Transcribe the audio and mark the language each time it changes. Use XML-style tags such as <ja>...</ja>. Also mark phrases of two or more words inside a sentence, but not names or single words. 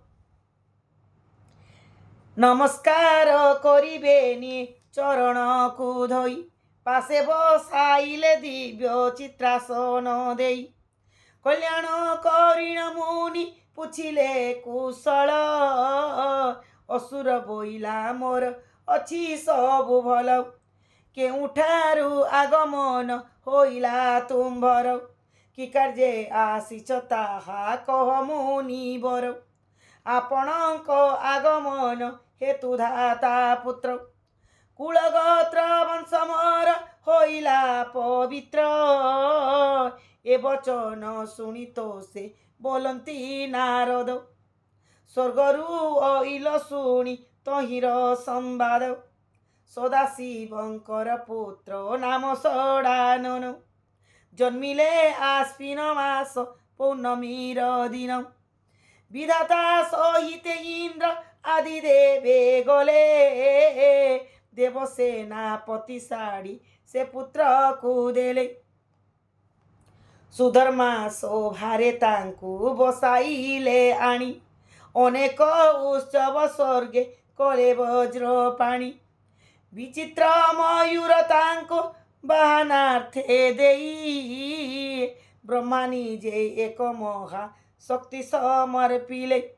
<or>ନମସ୍କାର କରିବେନି ଚରଣ କୁ ଧୋଇ ପାଶେ ବସାଇଲେ ଦିବ୍ୟ ଚିତ୍ରାସନ ଦେଇ କଲ୍ୟାଣ କରିଣ ମୁନି ପୁଛିଲେ କୁଶଳ ଅସୁର ବୋଇଲା ମୋର ଅଛି ସବୁ ଭଲ କେଉଁଠାରୁ ଆଗମନ ହୋଇଲା ତୁମ୍ଭର କି କାର୍ଯ୍ୟେ ଆସିଛ ତାହା କହ ମୁନିବର ଆପଣଙ୍କ ଆଗମନ ହେତୁ ଧାତା ପୁତ୍ର କୁଳଗୋତ୍ର ବଂଶମର ହୋଇଲା ପବିତ୍ର ଏ ବଚନ ଶୁଣି ତ ସେ ବୋଲନ୍ତି ନାରଦ ସ୍ୱର୍ଗରୁ ଅଇଲ ଶୁଣି ତହିଁର ସମ୍ବାଦ ସଦାଶିବଙ୍କର ପୁତ୍ର ନାମ ଷଡାନନ ଜନ୍ମିଲେ ଆଶ୍ୱିନ ମାସ ପୌର୍ଣ୍ଣମୀର ଦିନ ବିଧାତା ସହିତ ଇନ୍ଦ୍ର ଆଦି ଦେବେ ଗଲେ ଦେବସେନାପତି ସାଡ଼ି ସେ ପୁତ୍ର କୁ ଦେଲେ ସୁଧର୍ମା ଶୋଭାରେ ତାଙ୍କୁ ବସାଇଲେ ଆଣି ଅନେକ ଉତ୍ସବ ସ୍ୱର୍ଗେ କଲେ ବଜ୍ର ପାଣି ବିଚିତ୍ର ମୟୂର ତାଙ୍କୁ ବାହନାର୍ଥେ ଦେଇ ବ୍ରହ୍ମା ନିଜେ ଏକ ମହା ଶକ୍ତି ସମର୍ପିଲେ</or>